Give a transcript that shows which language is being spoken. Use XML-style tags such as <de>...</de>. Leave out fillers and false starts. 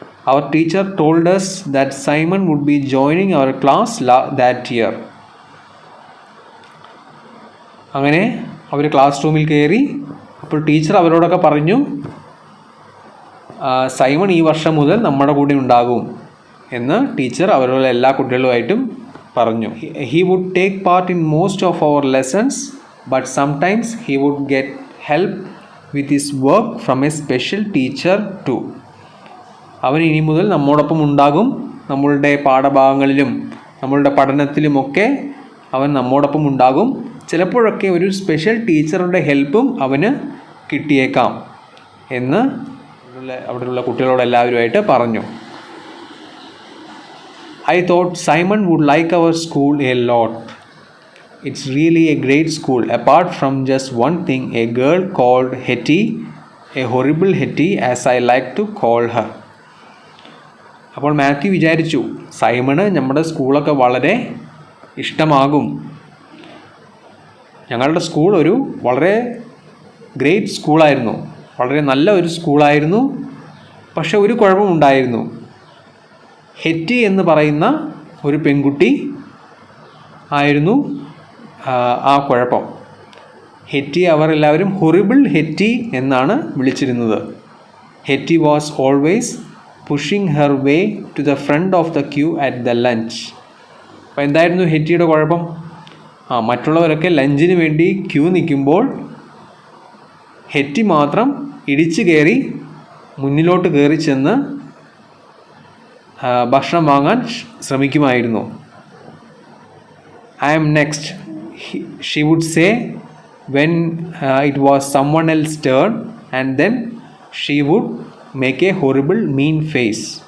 <en>അവർ teacher told us that Simon would be joining our class that year.</en> <ml>അങ്ങനെ അവർ class റൂമിൽ കയറി. അപ്പോൾ teacher അവരോടൊക്കെ പറഞ്ഞു, സൈമൺ ഈ വർഷം മുതൽ നമ്മുടെ കൂടെ ഉണ്ടാകും എന്ന് ടീച്ചർ അവരുടെ എല്ലാ കുട്ടികളുമായിട്ടും പറഞ്ഞു.</ml> <en>He would take part in most of our lessons, but sometimes he would get help with his work from a special teacher too.</en> <ml>അവൻ ഇനി മുതൽ നമ്മോടൊപ്പം ഉണ്ടാകും. നമ്മളുടെ പാഠഭാഗങ്ങളിലും നമ്മളുടെ പഠനത്തിലുമൊക്കെ അവൻ നമ്മോടൊപ്പം ഉണ്ടാകും. ചിലപ്പോഴൊക്കെ ഒരു സ്പെഷ്യൽ ടീച്ചറുടെ ഹെൽപ്പും അവന് കിട്ടിയേക്കാം എന്ന് അവിടെയുള്ള കുട്ടികളോട് എല്ലാവരുമായിട്ട് പറഞ്ഞു.</ml> <en>I thought Simon would like our school a lot. It's really a great school, apart from just one thing, a girl called Hetty, a horrible Hetty as I like to call her.</en> <ml>അപ്പോൾ മാത്യു വിചാരിച്ചു, Simon നമ്മുടെ സ്കൂളൊക്കെ വളരെ ഇഷ്ടമാകും. ഞങ്ങളുടെ school ഒരു വളരെ great സ്കൂളായിരുന്നു, വളരെ നല്ല ഒരു സ്കൂളായിരുന്നു. പക്ഷെ ഒരു കുഴപ്പമുണ്ടായിരുന്നു. ഹെറ്റി എന്ന് പറയുന്ന ഒരു പെൺകുട്ടി ആയിരുന്നു ആ കുഴപ്പം. ഹെറ്റി അവർ എല്ലാവരും ഹൊറിബിൾ ഹെറ്റി എന്നാണ് വിളിച്ചിരുന്നത്.</ml> <en>Hetty was always pushing her way to the front of the queue at the lunch.</en> <ml>അപ്പോൾ എന്തായിരുന്നു ഹെറ്റിയുടെ കുഴപ്പം? മറ്റുള്ളവരൊക്കെ ലഞ്ചിന് വേണ്ടി ക്യൂ നിൽക്കുമ്പോൾ ഹെറ്റി മാത്രം ഇടിച്ചു കയറി മുന്നിലോട്ട് കയറി ചെന്ന് ഭക്ഷണം വാങ്ങാൻ ശ്രമിക്കുമായിരുന്നു. I am next, she would say when it was someone else's turn. and then she would make a horrible mean face.</ml>